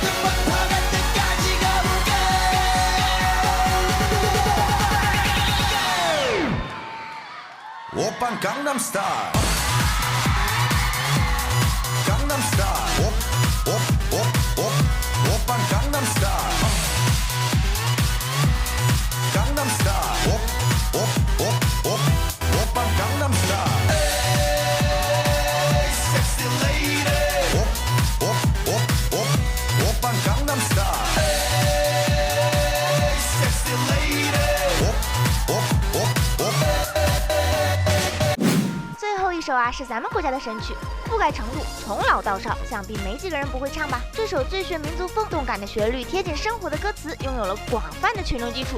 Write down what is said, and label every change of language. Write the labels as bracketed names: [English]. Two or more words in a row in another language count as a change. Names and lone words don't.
[Korean] 오빤 강남스타일 오빤 강남스타일 강남스타일 오빤 강남스타일 [English] Hey sexy lady [Korean] 오빤 강남스타일 [English] Hey sexy lady [Chinese] 最后一首啊，是咱们国家的神曲，覆盖程度从老到少，想必没几个人不会唱吧。这首最炫民族风、动感的旋律、贴近生活的歌词，拥有了广泛的群众基础。